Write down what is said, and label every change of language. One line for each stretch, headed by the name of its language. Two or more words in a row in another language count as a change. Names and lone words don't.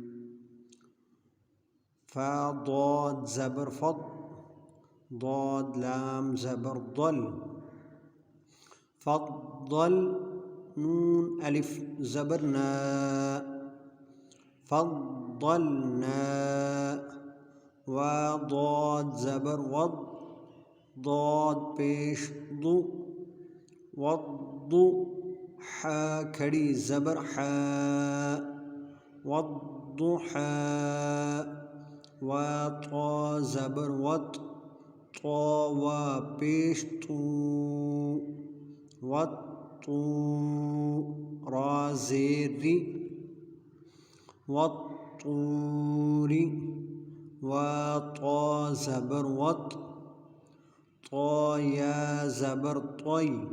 Urdu: فا ضاد زبر فض، ضاد لام زبر ضل، فضل نون الف زبر نا، فضلنا، وضاد زبر وض، ضاد پیش ضو، وض، حا کھڑی زبر حا، والضحا، وطا زبر وط، طا پیش طو، والطو، را زیر ری، والطور، وطا زبر وط، طا یا زبر طی،